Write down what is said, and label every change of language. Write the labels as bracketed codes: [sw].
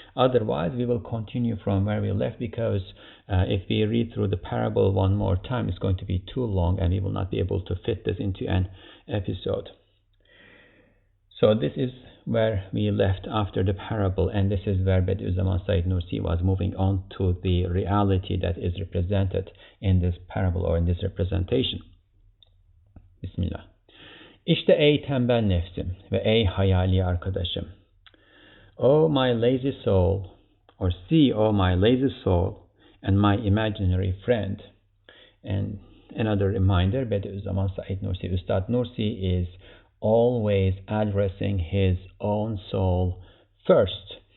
[en] Otherwise, we will continue from where we left, because if we read through the parable one more time, it's going to be too long and we will not be able to fit this into an episode. So this is where we left after the parable, and this is where Bediuzzaman Said Nursi was moving on to the reality that is represented in this parable, or in this representation. Bismillah. [tr] İşte ey tembel nefsim ve ey hayali arkadaşım. [en] O my lazy soul, or see, O my lazy soul, and my imaginary friend. And another reminder, Bediuzzaman Said Nursi, Ustad Nursi, is always addressing his own soul first.